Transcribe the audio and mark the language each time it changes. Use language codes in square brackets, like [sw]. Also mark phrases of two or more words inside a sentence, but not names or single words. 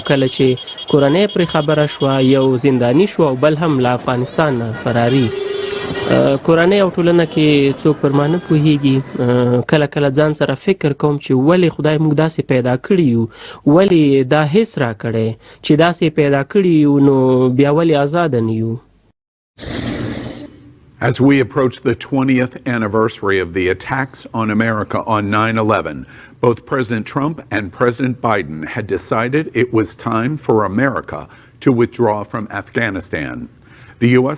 [ps] کله چې کورنۍ پرې خبره شوه، یو زنداني شو او بل هم له افغانستان نه فراري. کورنۍ او ټولنه کې څوک پر ما نه پوهېږي. کله کله ځان سره فکر کوم چې ولې خدای موږ داسې پیدا کړي یو، ولې دا حس را کړی چې داسې پیدا کړي یو، نو بیا ولې آزاده نه یو. [en] As we approach the 20th anniversary of the attacks on America on 9/11, both President Trump and President Biden had decided it was time for America to withdraw from Afghanistan. The U.S.